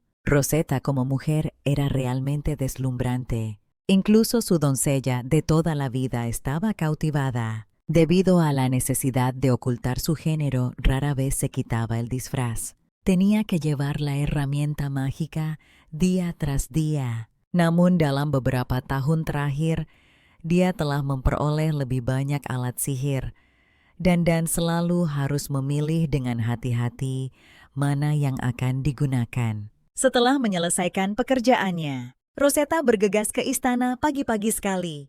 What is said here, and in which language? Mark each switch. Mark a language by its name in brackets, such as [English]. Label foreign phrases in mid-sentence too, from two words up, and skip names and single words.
[Spanish] Rosetta como mujer era realmente deslumbrante. Incluso su doncella de toda la vida estaba cautivada. Debido a la necesidad de ocultar su género, rara vez se quitaba el disfraz. Tenía que llevar la herramienta mágica dia tras dia. [Indonesian] Namun dalam beberapa tahun terakhir, dia telah memperoleh lebih banyak alat sihir. Dan selalu harus memilih dengan hati-hati mana yang akan digunakan. Setelah menyelesaikan pekerjaannya, Rosetta bergegas ke istana pagi-pagi sekali.